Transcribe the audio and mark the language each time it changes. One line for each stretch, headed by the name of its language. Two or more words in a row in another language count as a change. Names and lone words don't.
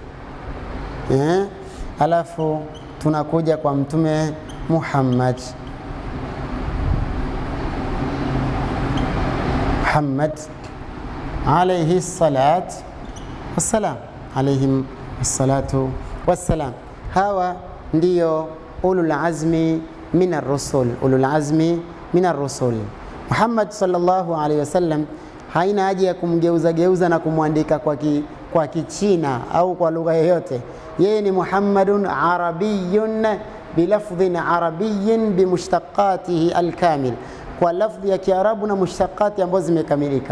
Swahili: Alafu tunakuja kwa mtume Muhammad.
Arabic: محمد عليه الصلاة والسلام، عليهم الصلاة والسلام.
Swahili: Hawa ndiyo
Arabic: أولو العزم من الرسل, أولو العزم من الرسل.
Swahili: Muhammad
Arabic: صلى الله عليه وسلم
Swahili: haina haja ya kumgeuza na kumwandika kwa Kichina au kwa lugha yoyote. Yeye ni
Arabic: محمد عربي بلفظ عربي بمشتقاته الكامل,
Swahili: kwa lafdhi ya Kiarabu na mushtaqati ambazo zimekamilika.